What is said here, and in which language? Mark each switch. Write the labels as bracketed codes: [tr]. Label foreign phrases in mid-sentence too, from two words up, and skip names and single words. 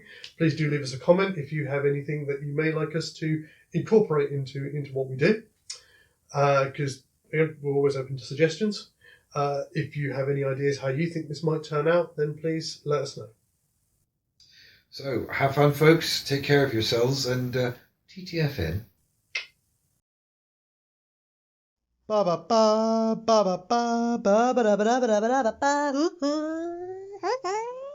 [en] Please do leave us a comment if you have anything that you may like us to incorporate into what we do, because we're always open to suggestions. If you have any ideas how you think this might turn out, then please let us know. So, have fun, folks. Take care of yourselves, and TTFN. Ba ba ba ba ba ba ba ba ba ba ba ba ba ba.